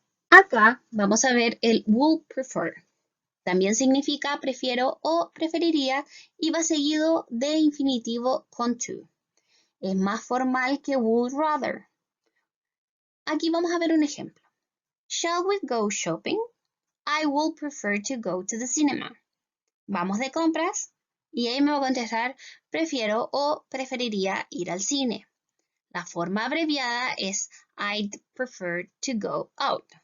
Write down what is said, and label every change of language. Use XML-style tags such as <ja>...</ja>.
<es>Acá vamos a ver el would prefer. También significa prefiero o preferiría y va seguido de infinitivo con to. Es más formal que would rather. Aquí vamos a ver un ejemplo.</es> <en>Shall we go shopping? I would prefer to go to the cinema.</en> <es>Vamos de compras y ahí me va a contestar prefiero o preferiría ir al cine. La forma abreviada es</es> <en>I'd prefer to go out.</en>